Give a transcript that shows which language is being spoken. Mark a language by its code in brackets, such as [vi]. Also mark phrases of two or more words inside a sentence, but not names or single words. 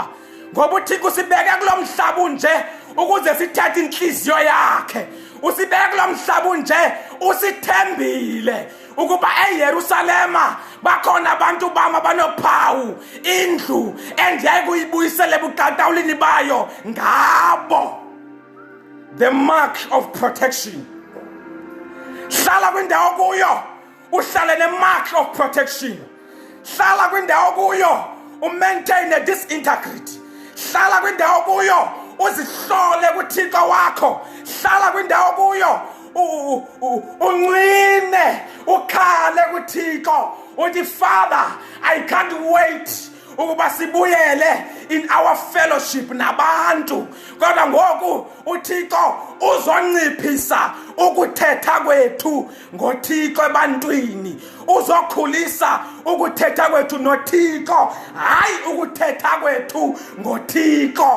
[xh] Ngoba uThixo usibeke kulomhlaba unje ukuze sithethe inhliziyo yakhe. Usibeke kulomhlaba unje usithembile ukuba eYerusalema bakhona abantu bama banophawu indlu endiyayi kuyibuyisele buqaqawulini bayo ngabo. [en] The mark of protection. [xh] Hlala kwindawo kuyo uhlale ne- [en] mark of protection. [xh] Hlala kwindawo kuyo [en] umaintain this integrity. [xh] Hlala kwindawo kuyo uzihlole kuThixo wakho. Hlala kwindawo kuyo unqine ukhale kuThixo uthi [en] Father, I can't wait [xh] ukuba sibuyele [en] in our fellowship [xh] nabantu. Kodwa ngoku uThixo uzonciphisa ukuthetha kwethu ngoThixo ebantwini. Uzokhulisa ukuthetha kwethu noThixo, hayi ukuthetha kwethu ngoThixo.